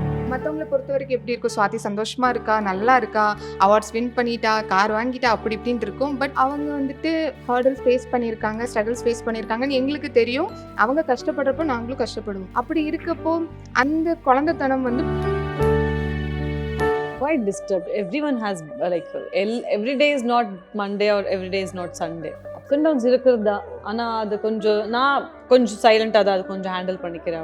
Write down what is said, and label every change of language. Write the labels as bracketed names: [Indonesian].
[Tamil] மற்றவங்களை பொறுத்த வரைக்கும் எப்படி இருக்கும், ஸ்வாதி சந்தோஷமாக இருக்கா, நல்லா இருக்கா, அவார்ட்ஸ் வின் பண்ணிட்டா, கார் வாங்கிட்டா, அப்படி இப்படின்ட்டு இருக்கும். பட் அவங்க ஹர்டல்ஸ் ஃபேஸ் பண்ணியிருக்காங்க, ஸ்ட்ரகிள்ஸ் ஃபேஸ் பண்ணியிருக்காங்கன்னு எங்களுக்கு தெரியும். அவங்க கஷ்டப்படுறப்போ நாங்களும் கஷ்டப்படுவோம். அப்படி இருக்கப்போ அந்த குழந்தைத்தனம் [English] quite disturbed. Everyone has every day is not Monday or every day is not Sunday. Ups and downs [Tamil] இருக்குதா. ஆனா அது நான் கொஞ்சம் சைலண்டா தான் அது கொஞ்சம் ஹேண்டில் பண்ணிக்கிறேன்.